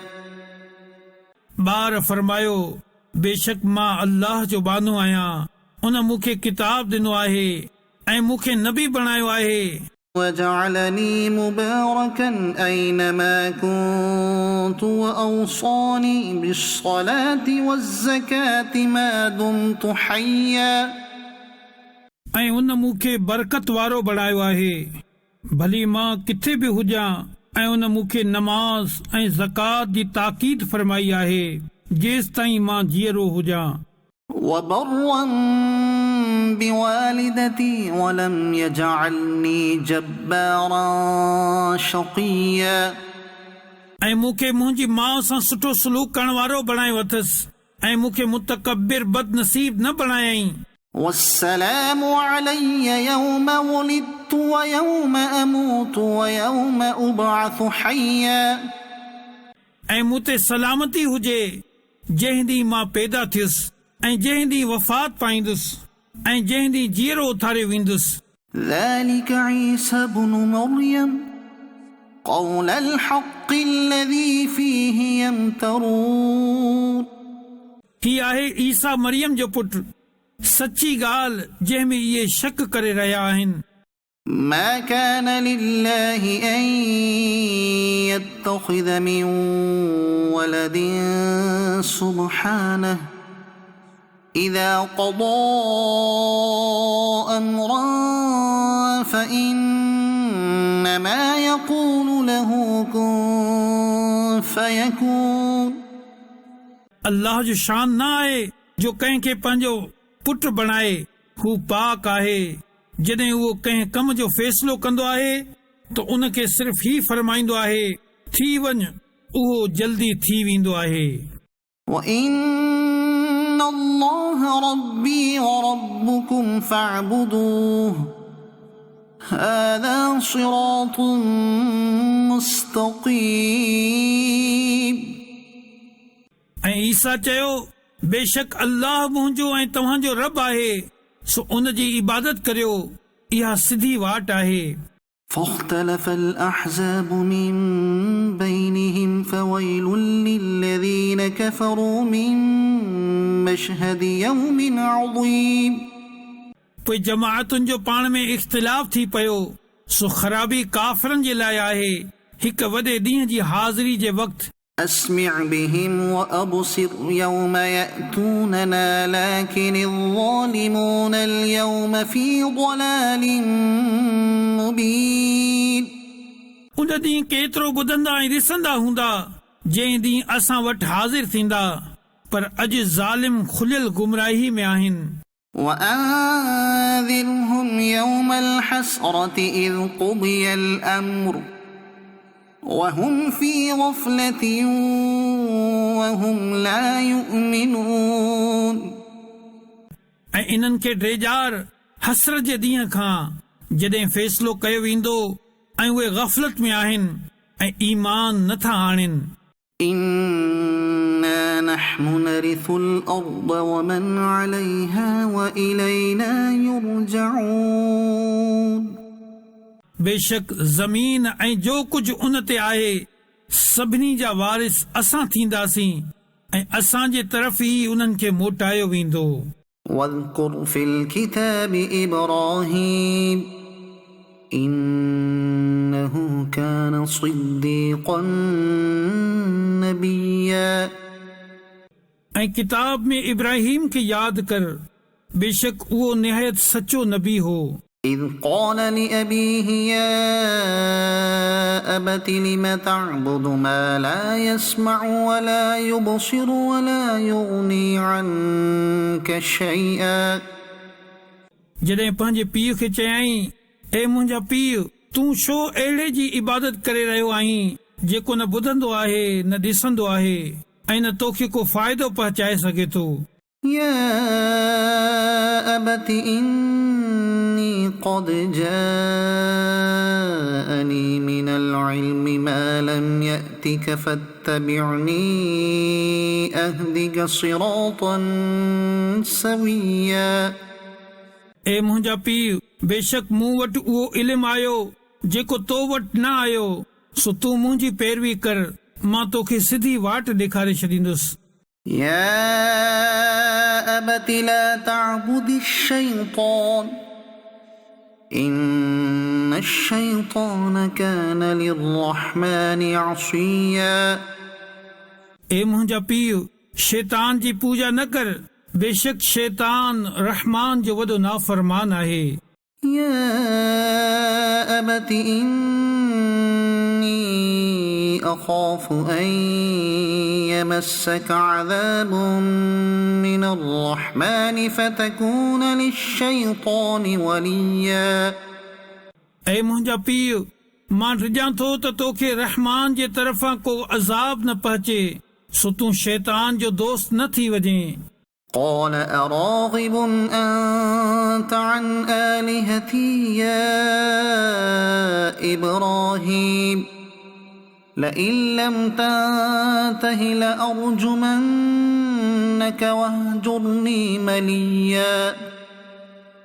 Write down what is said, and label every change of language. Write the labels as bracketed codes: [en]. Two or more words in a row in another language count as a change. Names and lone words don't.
[sd] ॿार फरमायो बेशक मां अल्लाह जो बानो आहियां उन मूंखे किताब ॾिनो आहे ऐं मूंखे नबी बणायो आहे [ar] وجعلني مباركا أينما كنت وأوصاني بالصلاة والزكاة ما دمت حيا [sd] ऐं उन मूंखे बरकत वारो बणायो आहे भली मां किथे बि हुजां ऐं उन मूंखे नमाज़ ऐं ज़कात जी ताकीद फरमाई आहे जेसि ताईं मां जीअरो हुजां [ar] وبرا بوالدتي ولم يجعلني جبارا شقيا [sd] ऐं मूंखे मुंहिंजी माउ सां सुठो सलूक करण वारो बणायो अथसि ऐं मूंखे मुतकब्बिर बदनसीब न बणायई [ar] والسلام علي يوم ولدت ويوم أموت ويوم أبعث حيا [sd] ऐं मूं ते सलामती हुजे जंहिं ॾींहुं मां पैदा थियुसि ऐं जंहिं ॾींहुं वफ़ात पाईंदुसि ऐं जंहिं ॾींहुं जीअरो उथारियो वेंदुसि [ar] ذلك عيسى ابن مريم قول الحق الذي فيه يمترون [sd] ही आहे ईसा मरियम जो पुटु सची ॻाल्हि जंहिंमें इहे शक करे रहिया आहिनि [ar] ما كان لله أن يتخذ من ولد سبحانه إذا قضى أمرا فإنما يقول له كن فيكون [sd] अल्लाह जो शान न आहे जो कंहिंखे पंहिंजो पुटु बणाए हू पाक आहे जॾहिं उहो कंहिं कम जो फ़ैसिलो कंदो आहे त उनखे सिर्फ़ ही फरमाईंदो आहे थी वञ उहो जल्दी थी वेंदो आहे [ar] وَإِنَّ اللَّهَ رَبِّي وَرَبُّكُمْ فَاعْبُدُوهُ هَذَا صِرَاطٌ مُسْتَقِيمٌ [sd] ऐं ईसा चयो बेशक अल्लाह मुंहिंजो ऐं तव्हांजो रब आहे सो उन जी इबादत करियो इहा सिधी वाट आहे [ar] فاختلف الأحزاب من بينهم فويل للذين كفروا من مشهد يوم عظيم [sd] पोइ जमाअतुनि जो पाण में इख़्तिलाफ़ थी पियो सो ख़राबी काफ़िरनि जे लाइ आहे हिक वॾे ॾींहं जी हाज़िरी जे वक़्तु [ar] أسمع بهم وأبصر يوم يأتوننا لكن الظالمون اليوم في ضلال مبين [sd] उन ॾींहुं केतिरो ॿुधंदा ऐं ॾिसंदा हूंदा जंहिं ॾींहुं असां वटि हाज़िर थींदा पर अॼु ज़ालिम खुलियल गुमराही में आहिनि [ar] وأنذرهم يوم الحسرة إذ قضي الأمر وهم في غفلة وهم لا يؤمنون [sd] ऐं इन्हनि खे ड्रेजार हसरत जे ॾींहं खां जॾहिं फ़ैसिलो कयो वेंदो ऐं उहे गफ़लत में आहिनि ऐं ईमान नथा आणनि [ar] إنا نحن نرث الأرض ومن عليها وإلينا يرجعون [sd] बेशक ज़मीन ऐं जो कुझु उन ते आहे सभिनी जा वारिस असां थींदासीं ऐं असांजे तरफ़ ई उन्हनि खे मोटायो वेंदो [ar] واذكر في الكتاب إبراهيم إنه كان صديقا نبيا [sd] ऐं किताब में इब्राहिम खे यादि कर बेशक उहो निहायत सचो नबी हो [ar] إذ قال لأبيه يا أبت لم تعبد ما لا يسمع ولا يبصر ولا يغني عنك شيئا [sd] जॾहिं पंहिंजे पीउ खे चयाईं ए मुंहिंजा पीउ तूं छो अहिड़े जी इबादत करे रहियो आहीं जेको न ॿुधंदो आहे न ॾिसंदो आहे ऐं न तोखे को फ़ाइदो पहुचाए सघे थो [ar] يا أبت إني قد جاءني من العلم ما لم يأتك فاتبعني أهدك صراطا سويا [sd] ए मुंहिंजा पीउ बेशक मूं वटि उहो इल्मु आयो जेको तो वटि न आयो सो तूं मुंहिंजी पैरवी कर मां तोखे सिधी वाट ॾेखारे छॾींदुसि [ar] يا أبت لا تعبد الشيطان إن الشيطان كان للرحمن عصيا [sd] ए मुंहिंजा पीउ शैतान जी पूजा न कर बेशक शैतान रहमान जो वॾो नाफ़रमान आहे [ar] يا أبت إني أخاف أن يمسك عذاب من الرحمن فتكون للشيطان وليا [sd] ऐं मुंहिंजा पीउ मां डिॼां थो त तोखे रहमान जे तरफ़ां को अज़ाब न पहुचे सो तूं शैतान जो दोस्त न थी वञे [ar] قال أراغب أنت عن آلهتي يا إبراهيم لئن لم تنته لأرجمنك واهجرني مليا